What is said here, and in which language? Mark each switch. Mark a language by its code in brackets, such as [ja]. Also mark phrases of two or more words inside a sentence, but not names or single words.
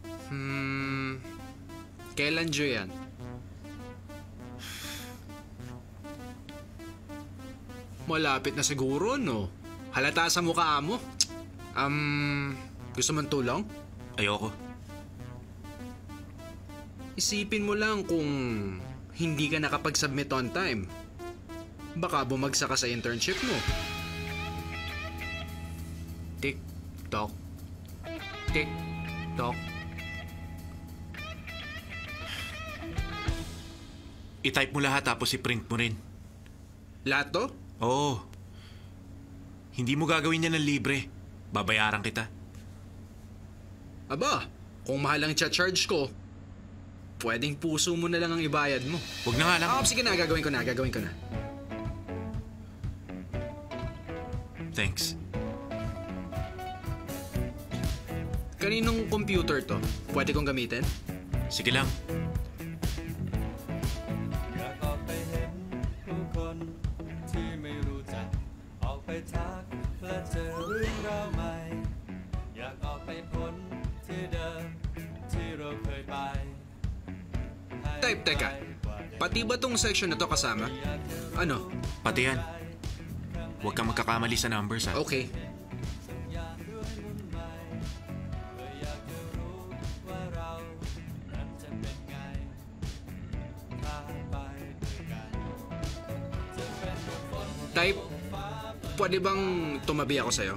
[tl] Kailan due yan? Malapit na siguro, no? Halata sa mukha mo. Gusto mong tulong? Ayoko. Isipin mo lang kung hindi ka nakapag-submit [en] on time. [tl] Baka bumagsak ka sa internship mo. Tick-tock. Tick-tock. I-type mo lahat tapos i-print mo rin. Lahat to? Oo. Hindi mo gagawin yan ng libre. Babayaran kita. Aba, kung mahal ang charge ko, pwedeng puso mo na lang ang ibayad mo. Huwag na nga lang. Sige na, gagawin ko na. [en] Thanks. [tl] Kaninong computer to? Pwede kong gamitin? Sige lang. [th] อยากออกไปเห็นผู้คนที่ไม่รู้จักออกไปทักและเจอเรื่องราวใหม่อยากออกไปพ้นที่เดิมที่เราเคยไป [tl] Type, teka. Pati ba tong section na to kasama? Ano? Pati yan. Huwag kang magkakamali sa numbers, ha? [en] Okay. [tl] Type, pwede bang tumabi ako sa'yo?